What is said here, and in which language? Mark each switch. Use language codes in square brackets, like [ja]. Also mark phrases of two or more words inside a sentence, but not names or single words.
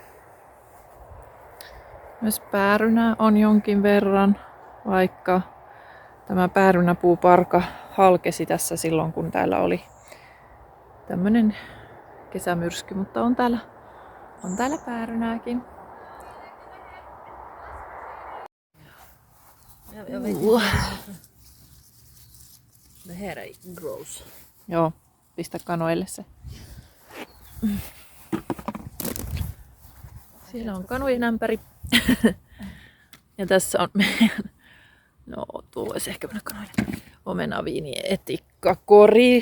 [fi] Myös päärynää on jonkin verran, vaikka tämä päärynäpuuparka halkesi tässä silloin, kun täällä oli tämmönen kesämyrsky, mutta on täällä päärynääkin. [sv] Det här är gross. [fi] Joo, pistä kanoille se. Siellä on kanojen ämpäri. Ja tässä on meidän, no tuo voisi ehkä mennä kanoille, omenaviinietikka-kori.